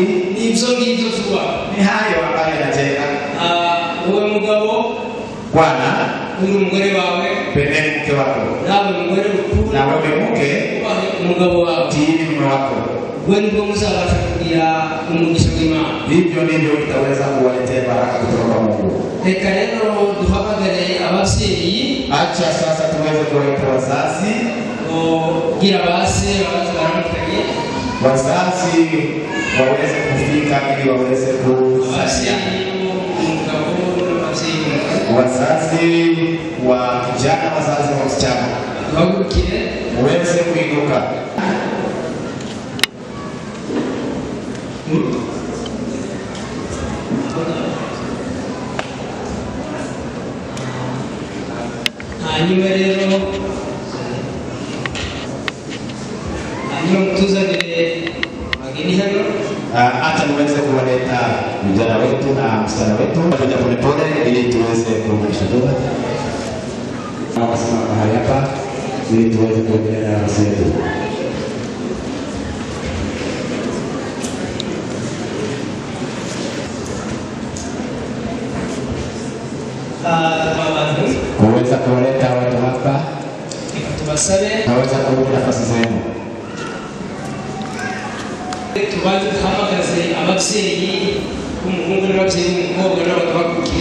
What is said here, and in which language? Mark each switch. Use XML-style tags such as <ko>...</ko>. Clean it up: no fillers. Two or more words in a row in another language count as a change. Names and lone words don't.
<rw>ni ibyo ngibyo tuba.</rw> <sw>ni hayo ambayo yanajenga.</sw> <rw>Wowe mugabo,</rw> <sw>Bwana,</sw> <rw>uri umugore wawe,</rw> <sw>pendeni mke wako,</sw> <rw>nawe mugore ukuru,</rw> <sw>na wewe mke</sw> <rw>ubahe umugabo wawe.</rw> <sw>tiini mume wako.</sw> <rw>ubwo nibwo muzabasha kugira umugisha w'Imana.</rw> <sw>Hivyo ndivyo utaweza kuwaletea baraka kutoka kwa Mungu.</sw> <rw>Reka rero duhamagare ababyeyi.</rw> <sw>Acha sasa tuweze kuwaita wazazi.</sw> <rw>Kugira base baramukanye.</rw> <sw>Wazazi waweze kufika ili waweze kusaidia. Wazazi wa kijana, wazazi wa msichana uweze kuinuka.</sw> <rw>Hanyuma rero tuzanire mageni hano.</rw> <sw>Hata niweze kuwaleta vijana wetu na msichana wetu pamoja polepole ili tuweze kuunganisha ndoa. Nawasimama mahali hapa ili tuweze kuendelea na harusi yetu. Kuweza kuwaleta watu hapa, naweza kurudi nafasi zenu.</sw> <rw>Tubanze duhamagaze ababyeyi b'umuhungu n'ababyeyi b'umukobwa n'abakurikiye.</rw>